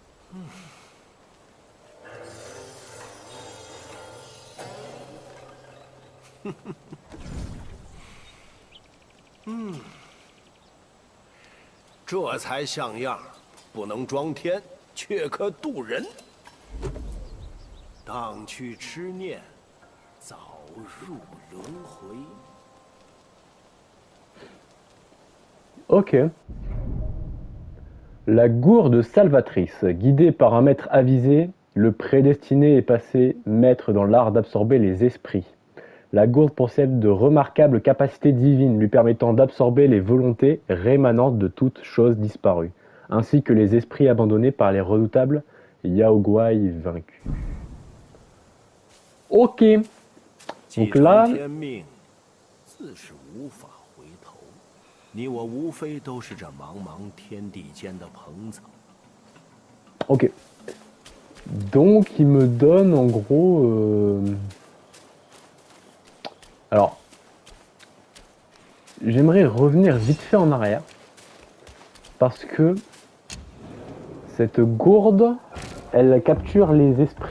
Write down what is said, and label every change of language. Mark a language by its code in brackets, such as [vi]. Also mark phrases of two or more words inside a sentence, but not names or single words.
[zh] Hmm. 这才像样，不能装天，却可渡人。荡去痴念，早入轮回。 [fr] Ok. La gourde salvatrice, guidée par un maître avisé, le prédestiné est passé maître dans l'art d'absorber les esprits. La gourde possède de remarquables capacités divines lui permettant d'absorber les volontés rémanentes de toutes choses disparues, ainsi que les esprits abandonnés par les redoutables Yaoguai vaincus. Ok. Donc là... [zh] 你我无非都是这茫茫天地间的蓬草。 [fr] Ok. Donc il me donne en gros... Alors, j'aimerais revenir vite fait en arrière. Parce que cette gourde, elle capture les esprits.